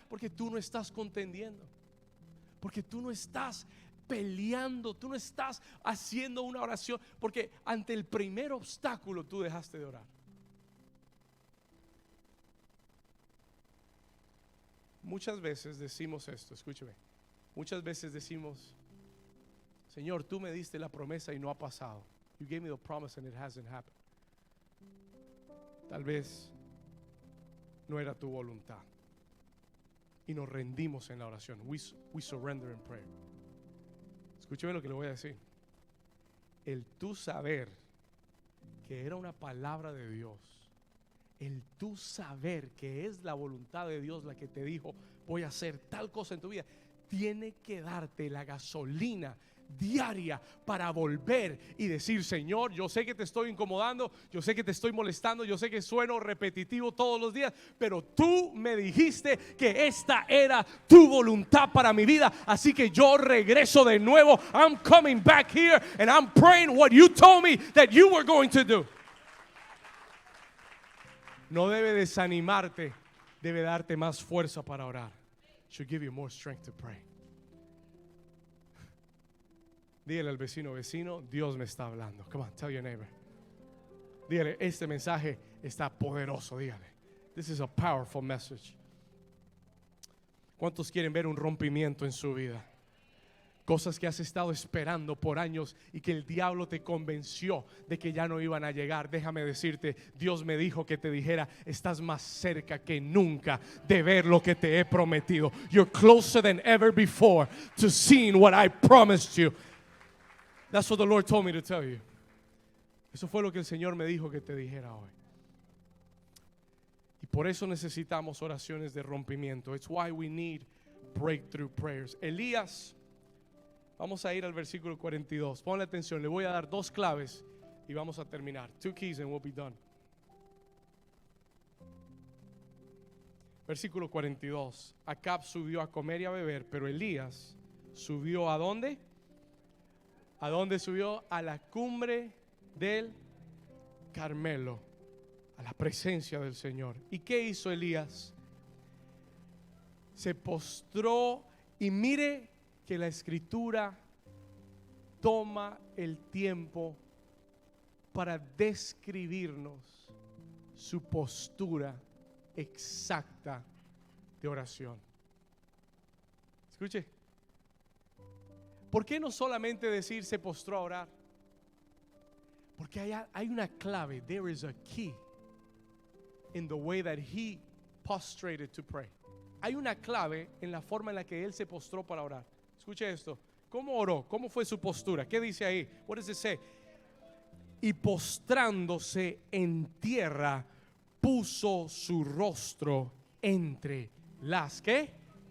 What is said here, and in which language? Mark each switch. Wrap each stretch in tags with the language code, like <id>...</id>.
<es>Porque tú no estás contendiendo, porque tú no estás peleando, tú no estás haciendo una oración, porque ante el primer obstáculo tú dejaste de orar. Muchas veces decimos esto, escúcheme. Muchas veces decimos, Señor, tú me diste la promesa y no ha pasado.</es> <en>You gave me the promise and it hasn't happened.</en> <es>Tal vez no era tu voluntad. Y nos rendimos en la oración.</es> <en>We surrender in prayer.</en> <es>Escúcheme lo que le voy a decir. El tú saber que era una palabra de Dios, el tú saber que es la voluntad de Dios la que te dijo, voy a hacer tal cosa en tu vida, tiene que darte la gasolina diaria para volver y decir, Señor, yo sé que te estoy incomodando, yo sé que te estoy molestando, yo sé que sueno repetitivo todos los días, pero tú me dijiste que esta era tu voluntad para mi vida, así que yo regreso de nuevo.</es> <en>I'm coming back here and I'm praying what you told me that you were going to do.</en> <es>No debe desanimarte, debe darte más fuerza para orar.</es> <en>Should give you more strength to pray.</en> <es>Dígale al vecino, Dios me está hablando.</es> <en>Come on, tell your neighbor.</en> <es>Dígale, este mensaje está poderoso. Dígale,</es> <en>this is a powerful message.</en> <es>¿Cuántos quieren ver un rompimiento en su vida? Cosas que has estado esperando por años y que el diablo te convenció de que ya no iban a llegar. Déjame decirte, Dios me dijo que te dijera, estás más cerca que nunca de ver lo que te he prometido.</es> <en>You're closer than ever before to seeing what I promised you. That's what the Lord told me to tell you.</en> <es>Eso fue lo que el Señor me dijo que te dijera hoy. Y por eso necesitamos oraciones de rompimiento.</es> <en>It's why we need breakthrough prayers.</en> <es>Elías, vamos a ir al versículo 42. Ponle atención, le voy a dar dos claves y vamos a terminar.</es> <en>2 keys and we'll be done.</en> <es>Versículo 42. Acab subió a comer y a beber, pero Elías subió ¿a dónde? ¿A dónde subió? A la cumbre del Carmelo, a la presencia del Señor. ¿Y qué hizo Elías? Se postró y mire que la Escritura toma el tiempo para describirnos su postura exacta de oración. Escuche. ¿Por qué no solamente decir se postró a orar? Porque hay una clave.</es> <en>There is a key in the way that he prostrated to pray.</en> <es>Hay una clave en la forma en la que él se postró para orar. Escuche esto. ¿Cómo oró? ¿Cómo fue su postura? ¿Qué dice ahí?</es> <en>What does it say?</en> <es>Y postrándose en tierra, puso su rostro entre las ¿qué?</es>